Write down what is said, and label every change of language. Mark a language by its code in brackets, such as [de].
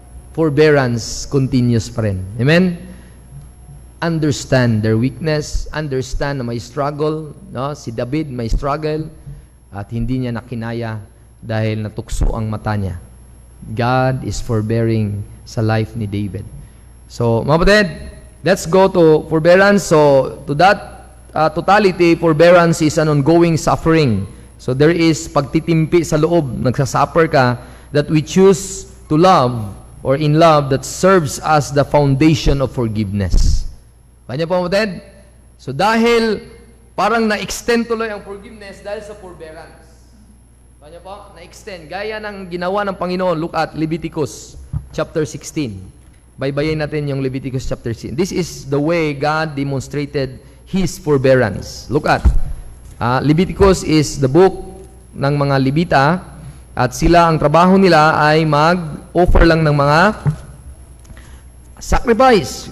[en] Forbearance, continuous pa rin. Amen? Understand their weakness. Understand [tl] na may [en] struggle. No? [tl] Si David may struggle. At hindi niya nakinaya dahil natukso ang mata niya. [en] God is forbearing sa life ni David. So, [tl] mga kapatid, [en] let's go to forbearance. So, to that totality, forbearance is an ongoing suffering. So, there is [tl] pagtitimpi sa loob, nagsasuffer ka, [en] that we choose to love or in love that serves as the foundation of forgiveness. [tl] Kanya po, mga kapatid? So, dahil parang na-extend tuloy ang forgiveness dahil sa forbearance. Kanya po, na-extend. Gaya ng ginawa ng Panginoon. [en] Look at Leviticus chapter 16. [tl] Baybayin natin yung Leviticus chapter 16. [en] This is the way God demonstrated His forbearance. [tl] Look at, Leviticus is the book ng mga Levita at sila, ang trabaho nila ay mag-offer lang ng mga sacrifice.